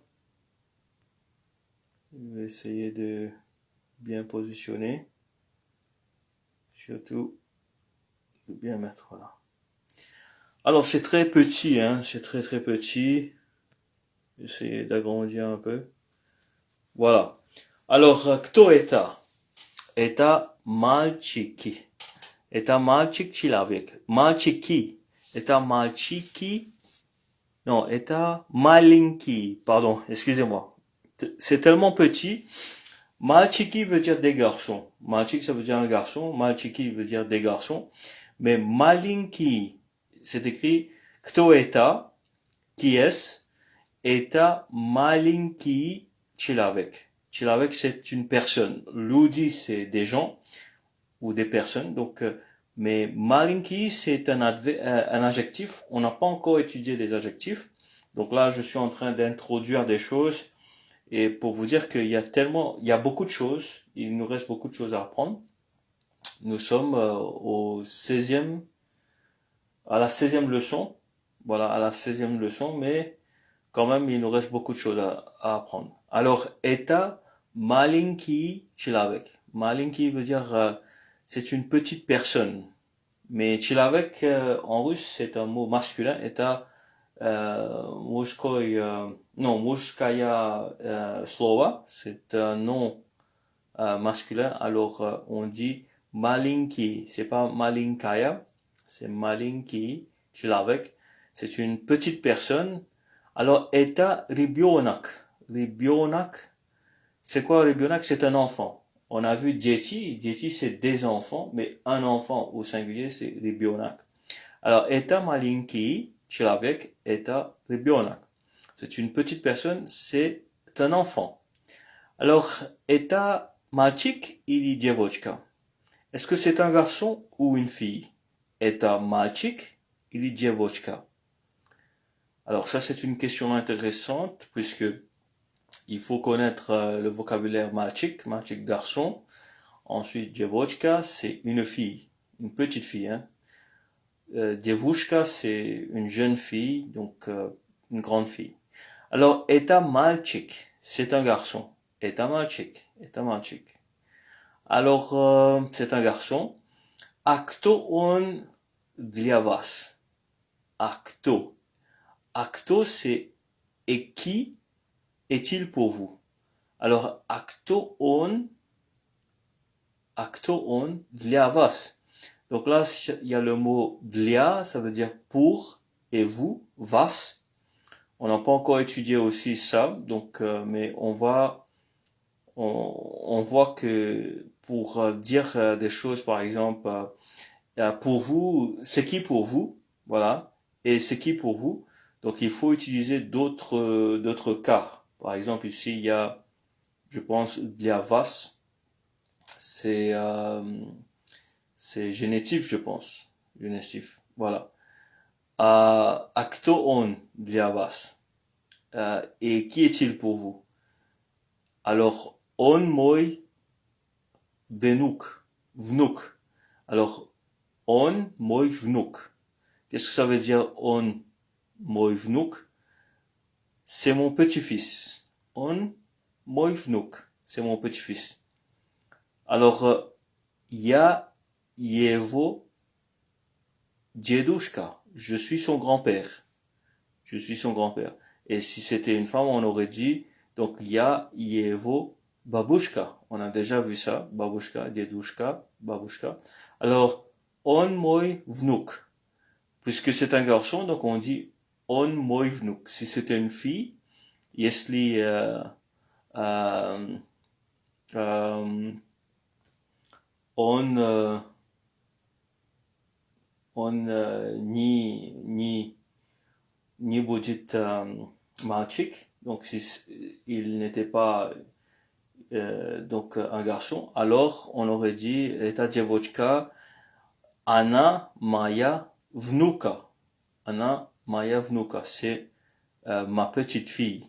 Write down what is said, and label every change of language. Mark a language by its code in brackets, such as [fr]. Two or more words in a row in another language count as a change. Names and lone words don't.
[fr] Je vais essayer de bien positionner. Surtout, de bien mettre, voilà. Alors, c'est très petit, hein. C'est très très petit. J'essaie d'agrandir un peu. Voilà. Alors, [ru] кто это? Это мальчики. Это мальчик человек. Мальчики. Это мальчики. Non, это маленький. [fr] Pardon, excusez-moi. C'est tellement petit. Мальчики veut dire des garçons. Мальчик, ça veut dire un garçon. Мальчики veut dire des garçons. Mais маленький, c'est écrit [ru] кто это, [fr] qui est-ce, [ru] это маленький человек. Человек, [fr] c'est une personne. Люди, c'est des gens ou des personnes. Donc, mais маленький, c'est un adjectif. On n'a pas encore étudié les adjectifs. Donc là, je suis en train d'introduire des choses. Et pour vous dire qu'il y a beaucoup de choses. Il nous reste beaucoup de choses à apprendre. Nous sommes à la 16e leçon. Voilà, à la 16e leçon. Mais quand même, il nous reste beaucoup de choses à apprendre. Alors, [ru] это маленький человек. [fr] Маленький veut dire, c'est une petite personne. Mais человек, en russe, c'est un mot masculin. [ru] Это мужской, non, мужское слово. [fr] C'est un nom masculin. Alors, on dit маленький. C'est pas маленькая. C'est [ru] маленький человек. [fr] C'est une petite personne. Alors, [ru] это ребенок. Ребенок, [fr] c'est quoi ребенок? C'est un enfant. On a vu дети. Дети, c'est des enfants, mais un enfant au singulier, c'est ребенок. [ru] Alors, это маленький человек, это ребенок. [fr] C'est une petite personne, c'est un enfant. Alors, [ru] это мальчик или девочка? [fr] Est-ce que c'est un garçon ou une fille? [ru] Это мальчик или девочка. [fr] Alors ça, c'est une question intéressante puisque il faut connaître le vocabulaire [ru] мальчик, мальчик [fr] garçon. Ensuite, девочка, c'est une fille, une petite fille, hein. Девушка, c'est une jeune fille, donc une grande fille. Alors, [ru] это мальчик, [fr] c'est un garçon. [ru] Это мальчик, это мальчик. [fr] Alors, c'est un garçon. [ru] А кто он для вас? А кто? А кто, [fr] c'est et qui est-il pour vous? Alors, [ru] а кто он для вас? [fr] Donc là, il y a le mot для, ça veut dire pour, et vous, vas. On n'a pas encore étudié aussi ça, donc, mais on voit que pour dire des choses, par exemple, pour vous, c'est qui pour vous, voilà, et c'est qui pour vous. Donc il faut utiliser d'autres cas. Par exemple, ici il y a, je pense, [ru] для вас, [fr] c'est génétif, je pense, génétif, voilà. [ru] А кто он для вас? [fr] Et qui est-il pour vous? Alors, [ru] он мой внук. Alors, он мой внук. [fr] Qu'est-ce que ça veut dire [ru] он мой внук? [fr] C'est mon petit-fils. [ru] Он мой внук. [fr] C'est mon petit-fils. Alors, [ru] я его дедушка. [fr] Je suis son grand-père. Je suis son grand-père. Et si c'était une femme, on aurait dit, donc, [ru] я его бабушка. [fr] On a déjà vu ça. [ru] Бабушка, дедушка, бабушка. Alors, он мой внук. [fr] Puisque c'est un garçon, donc on dit [ru] он мой внук. [fr] Si c'était une fille, [ru] если on не будет мальчик, [fr] donc si il n'était pas donc un garçon, alors on aurait dit [ru] эта девочка, она моя внука. Она моя внука, [fr] c'est ma petite fille.